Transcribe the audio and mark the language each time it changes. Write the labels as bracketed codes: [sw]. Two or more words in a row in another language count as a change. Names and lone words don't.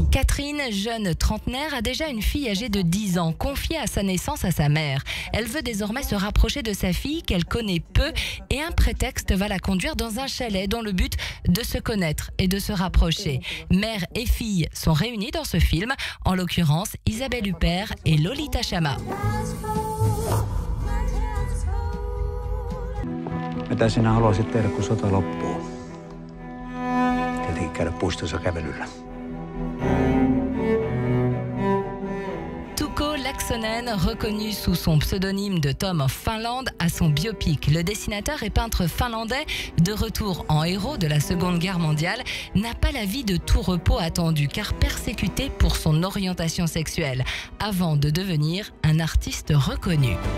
[fr] Catherine, jeune trentenaire, a déjà une fille âgée de 10 ans, confiée à sa naissance à sa mère. Elle veut désormais se rapprocher de sa fille, qu'elle connaît peu, et un prétexte va la conduire dans un chalet dans le but de se connaître et de se rapprocher. Mère et fille sont réunies dans ce film, en l'occurrence Isabelle Huppert et Lolita Chama. [fi] Mitä sinä haluaisit tehdä, kun sota loppuu? Tietenkin käydä puistossa kävelyllä. [fr] Tuukko Laaksonen, reconnu sous son pseudonyme de Tom of Finland, a son biopic. Le dessinateur et peintre finlandais, de retour en héros de la Seconde Guerre mondiale, n'a pas la vie de tout repos attendu, car persécuté pour son orientation sexuelle, avant de devenir un artiste reconnu.